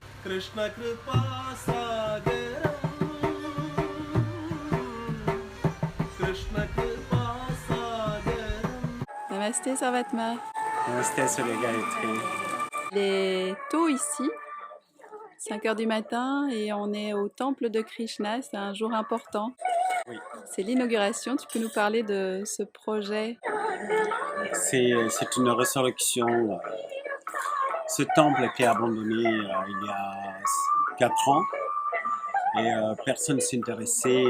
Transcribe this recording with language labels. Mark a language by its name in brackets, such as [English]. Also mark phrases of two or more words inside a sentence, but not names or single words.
[Sanskrit] कृष्ण कृपा सागरम्, कृष्ण कृपा सागरम्. [French] Namasté Sarvatma. Namasté Surya Gayatri. Il est tôt ici, 5 heures du matin, et on est au temple de Krishna. C'est un jour important. Oui. C'est l'inauguration. Tu peux nous parler de ce projet? C'est une résurrection. Ce temple a été abandonné il y a 4 ans et personne ne s'intéressait.